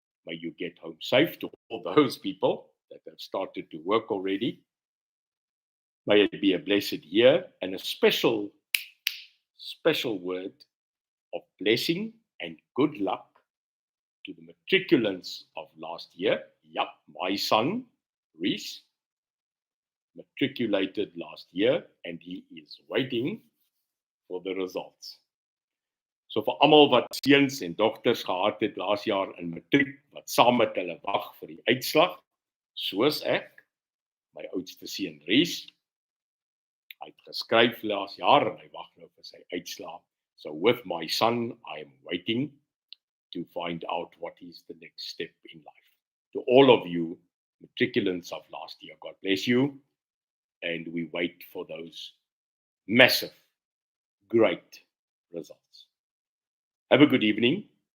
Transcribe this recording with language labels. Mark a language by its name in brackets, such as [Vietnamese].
[English] May you get home safe. To all those people that have started to work already, may it be a blessed year, and a special word of blessing and good luck to the matriculants of last year. Yep, my son, Reese, matriculated last year, and he is waiting for the results. [Afrikaans] So vir almal wat seuns en dogters gehad het laas jaar in matriek, wat saam met hulle wag vir die uitslag, soos ek, my oudste seun Reese, hy het geskryf laas jaar en hy wag nou vir sy uitslag. [English] So with my son, I am waiting to find out what is the next step in life. To all of you, matriculants of last year, God bless you, and we wait for those massive, great results. Have a good evening.